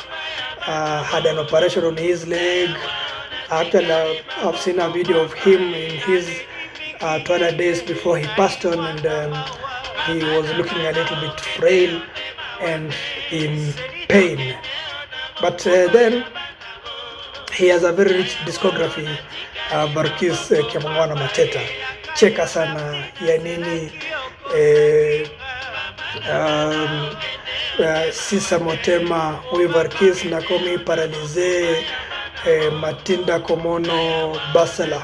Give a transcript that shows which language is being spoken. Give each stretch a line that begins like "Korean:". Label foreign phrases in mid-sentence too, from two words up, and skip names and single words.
English: Had an operation on his leg. Actually, I've seen a video of him in his twilight days before he passed on, and he was looking a little bit frail and in pain. But then he has a very rich discography. Verkys Kiamangwana Mateta, Cheka Sana, Yanini, Sisa Motema, Verkys Nakomi Paralize, Matinda Komono, Basala